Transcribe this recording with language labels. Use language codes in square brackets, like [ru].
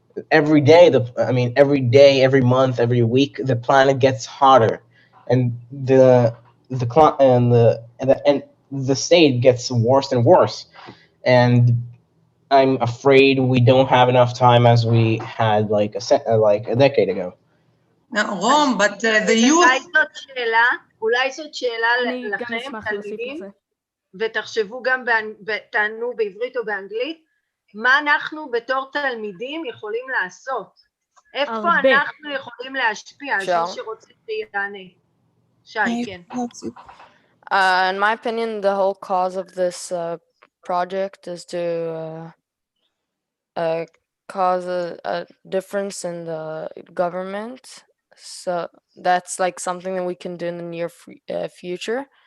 [en] Every day, every day, every month, every week, the planet gets hotter, and the state gets worse and worse. And I'm afraid we don't have enough time as we had like a decade ago. Now, Rom, but the youth... [he] אולי זאת שאלה לכם, תלמידים, ותחשבו גם, תענו בעברית או באנגלית, מה אנחנו בתור תלמידים יכולים לעשות? איפה אנחנו יכולים להשפיע? אז מי שרוצה שיענה. שי, כן. [en] In my opinion, the whole cause of this project is to cause a difference in the government. So that's like something that we can do in the near future.